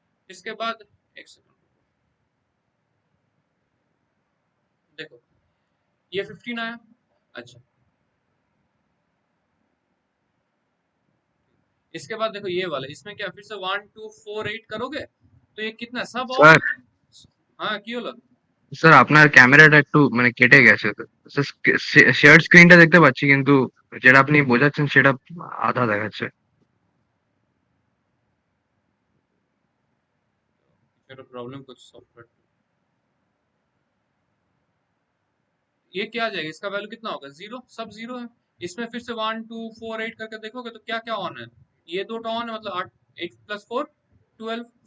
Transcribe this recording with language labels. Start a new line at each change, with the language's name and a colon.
Hindi: इसके बाद एक सेकंड देखो, ये 15 आया। अच्छा, इसके बाद देखो ये वाला, इसमें क्या फिर से 1248 करोगे, तो ये कितना सब ऑन
Bangla: স্যার
Hindi: है। हाँ
Bangla: কি হলো। স্যার আপনার ক্যামেরাটা একটু মানে কেটে গেছে তো। শেয়ার্ড স্ক্রিনটা দেখতে পাচ্ছি কিন্তু যেটা আপনি বোঝাচ্ছেন সেটা আধা দেখাচ্ছে।
Hindi: फिर प्रॉब्लम कुछ सॉफ्टवेयर, ये क्या आ जाएगा, इसका वैल्यू कितना होगा, जीरो, सब जीरो है। इसमें फिर से 1248 करके देखोगे तो क्या क्या ऑन है, ये दो तो ऑन है, मतलब 8, 8 प्लस 4 12।